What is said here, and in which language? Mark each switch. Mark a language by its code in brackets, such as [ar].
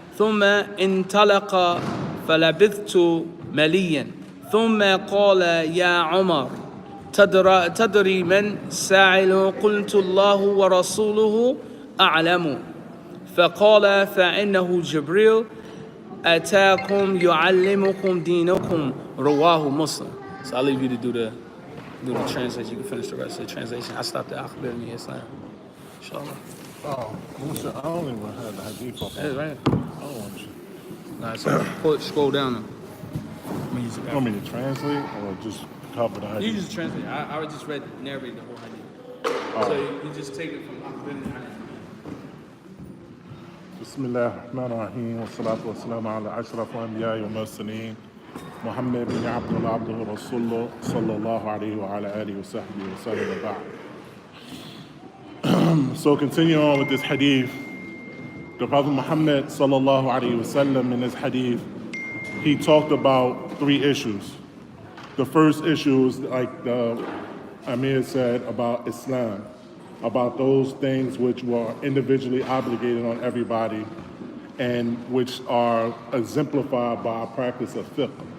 [ar] ثم انطلق فلبثت مليا ثم قال يا عمر تدري من سائل؟ قلت الله ورسوله أعلم. فقال فإنه جبريل أتاكم يعلمكم دينكم. [en] رواه Muslim. So I'll leave you to do the translation. You can finish the rest of the translation. I stopped at Akhbirni Islam. Inshallah. Oh, I don't even have the hadith off. That's right. I don't want you. Nah, so scroll down. You want me to translate or just cover the hadith? You just translate. I just narrate the whole hadith. So you just take it from Akhbirni. [ar] بسم الله الرحمن الرحيم والصلاة والسلام على أشرف الأنبياء والمرسلين محمد بن عبد الله عبده ورسوله صلى الله عليه وعلى آله وصحبه وسلم وبعد. [en] So continue on with this hadith. The Prophet Muhammad sallallahu alaihi wasallam in this hadith, he talked about 3 issues. The first issue is like the Amir said about Islam, about those things which were individually obligated on everybody and which are exemplified by our practice of fiqh.